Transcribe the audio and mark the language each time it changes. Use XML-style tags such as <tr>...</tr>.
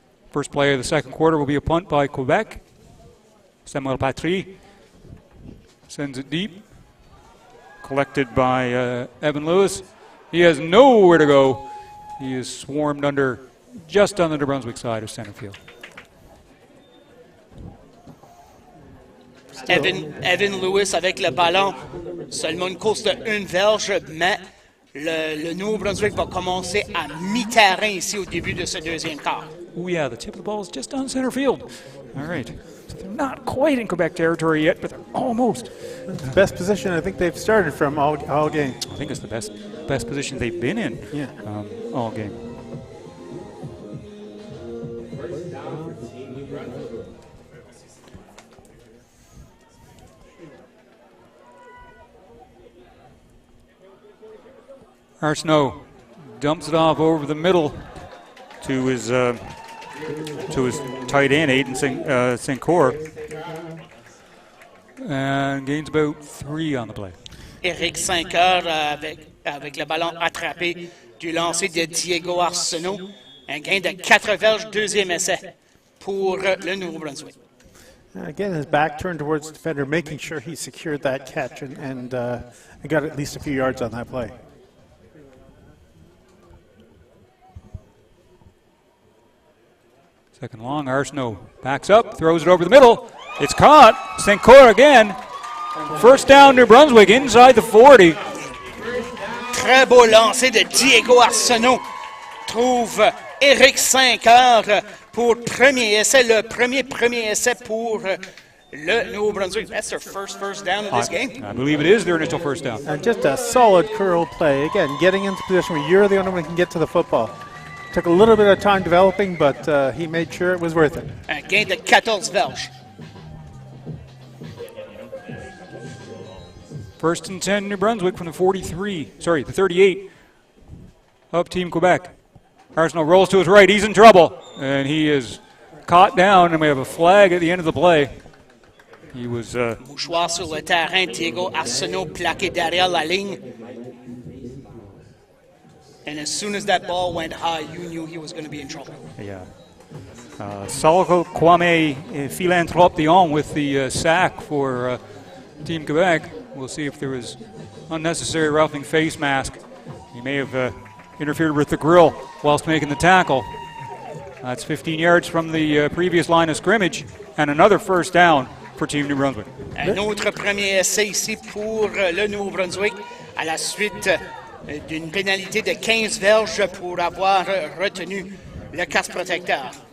<en>First play of the second quarter will be a punt by Quebec. Samuel Patry sends it deep. Collected by Evan Lewis. He has nowhere to go. He is swarmed just on the New Brunswick side of center field.</en> <fr>Evan Lewis avec le ballon. Seulement une course de une verge, mais le Nouveau-Brunswick va commencer à mi-terrain ici au début de ce deuxième quart.</fr> <en>Oh yeah, the tip of the ball is just on center field. All right. So they're not quite in Quebec territory yet, but they're almost. It's the best position I think they've started from all game. I think it's the best position they've been in all game. Arsenault dumps it off over the middle to his tight end, Aiden Sincor, and gains about 3 on the play.</en> <fr>Éric Cinqueur avec le ballon attrapé du lancer de Diego Arsenault. Un gain de 4 verges, deuxième essai pour le Nouveau-Brunswick.</fr> <en>Again, his back turned towards the defender, making sure he secured that catch and got at least a few yards on that play. Second long, Arsenault backs up, throws it over the middle. It's caught. Sincor again. First down, New Brunswick, inside the 40.</en> <fr>Très beau lancer de Diego Arsenault. Trouve Éric Cinqueur pour premier essai, le premier essai pour le Nouveau-Brunswick.</fr> <en>That's their first down of this game. I believe it is their initial first down. And just a solid curl play. Again, getting into position where you're the only one who can get to the football. Took a little bit of time developing, but he made sure it was worth it.</en> <fr>Un gain de 14 verges.</fr> <en>First and 10, New Brunswick from the 38 of Team Quebec. Arsenault rolls to his right. He's in trouble, and he is caught down, and we have a flag at the end of the play. He was...</en> <fr>Mouchoir sur le terrain, Diego Arsenault plaqué derrière la ligne.</fr> <en>And as soon as that ball went high, you knew he was going to be in trouble. Yeah. Salko Kwame Philanthrope Dion with the sack for Team Quebec. We'll see if there was unnecessary roughing face mask. He may have interfered with the grill whilst making the tackle. That's 15 yards from the previous line of scrimmage, and another first down for Team New Brunswick.</en> <fr>Un autre premier essai ici pour le Nouveau-Brunswick à la suite d'une pénalité de 15 verges pour avoir retenu le casque protecteur.</fr>